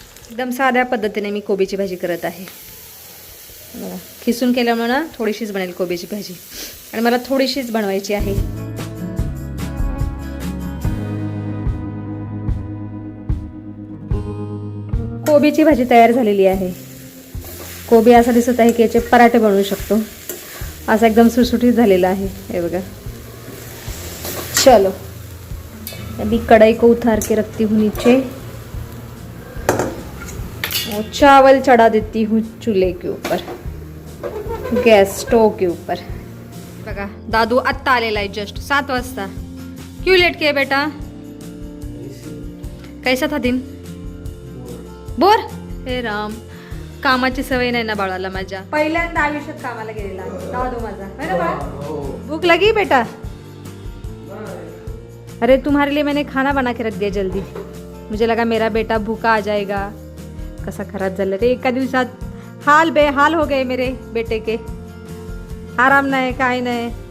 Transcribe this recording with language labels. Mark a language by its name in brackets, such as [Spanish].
[Marathi] एकदम साध्या पद्धतीने मी कोबीची भाजी करत आहे. खिसून केल्यामुळे ना थोडीशीच बनेल कोबीची भाजी आणि मला थोडीशीच बनवायची आहे. कोबीची भाजी तयार झालेली आहे. कोबी असा दिसत आहे की याचे पराठे बनवू शकतो. असा एकदम सुटसुटीत झालेला आहे. हे बघा. [Hindi] चलो, अभी कढ़ाई को उतार के रखती हूँ नीचे और चावल चढ़ा देती हूँ चूल्हे के ऊपर, गैस स्टोव के ऊपर. [Marathi] बघा, दादू आत्ता आलेला आहे, जस्ट 7 वाजता. [Hindi] क्यों लेट किया बेटा? कैसा था दिन? बोर? हे राम, [Marathi] कामाची सवय नाही ना बाळाला माझ्या. पहिल्यांदा आयुष्यात कामाला गेलेला आहे दादू माझा. [Hindi] है ना बाळा? भूक लगी बेटा? अरे तुम्हारे लिए मैंने खाना बना के रख दिया जल्दी. मुझे लगा मेरा बेटा भूखा आ जाएगा. [Marathi] कसा खराब झालं रे एका दिवसात. [Hindi] हाल बेहाल हो गए मेरे बेटे के. [Marathi] आराम नाही, काय नाही.